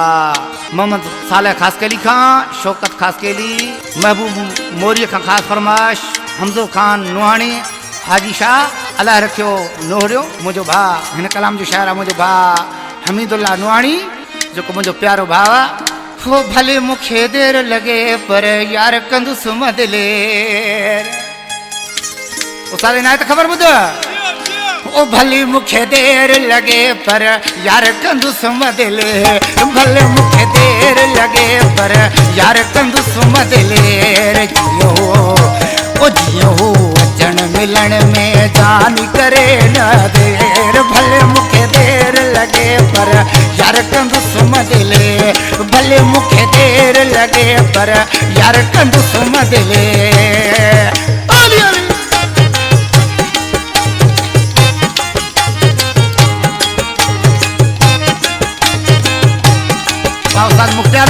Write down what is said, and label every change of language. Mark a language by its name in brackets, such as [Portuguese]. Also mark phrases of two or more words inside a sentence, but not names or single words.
[Sindhi] मोहम्मद साले ख़ास केली खां शौकत ख़ास केली महबूब मोरी खां खास फरमाश हमज़ो खान नुहाणी हाजी शाह अल्लाह रखियो नोहरियो मुझो भा हिन कलाम जो शायर मुझो भा हमीदुल्ला नुहाणी जेको मुझो प्यारो भाव हो भले मुखे देर लगे पर यार कंदुसि मदलेर उस्ताद इनायत खबर ॿुध ओ भले मुखे देर लगे पर यार कंदुसि मदलेर भले मुखे देर लगे पर यार कंदुसि मदलेर जियो ओ जियो अचण मिलण में जान करे न देर भले मुखे देर लगे पर यार कंदुसि मदलेर भले मुखे देर लगे पर यार कंदुसि मदलेर उस्ताद मुख्तार